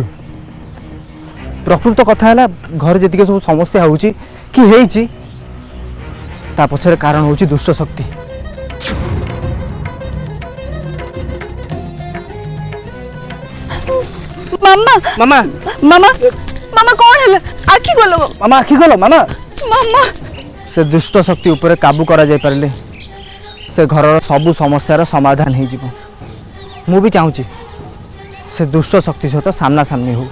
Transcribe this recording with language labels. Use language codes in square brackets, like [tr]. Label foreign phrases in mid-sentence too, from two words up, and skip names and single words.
[or] ପ୍ରକୃତ କଥା ହେଲା ଘରେ ଯେତିକି ସବୁ ସମସ୍ୟା ହେଉଛି କି ହେଇଛି ତା ପଛରେ କାରଣ ହେଉଛି ଦୁଷ୍ଟ ଶକ୍ତି। [hi] मामा [or] ମାମା [hi] मामा मामा कौन है आखि खोलो [or] ମାମା ଆଖି ଖୋଲ। ମାମା [hi] मामा [or] ସେ ଦୁଷ୍ଟ ଶକ୍ତି ଉପରେ କାବୁ କରା ଯାଇ ପାରିଲେ ସେ ଘରର ସବୁ ସମସ୍ୟାର ସମାଧାନ ହୋ ଯିବ। ମୁ ବି ଚାହୁଁଛି ସେ ଦୁଷ୍ଟ ଶକ୍ତି ସହିତ ସାମନା ସାମନି ହେଉ।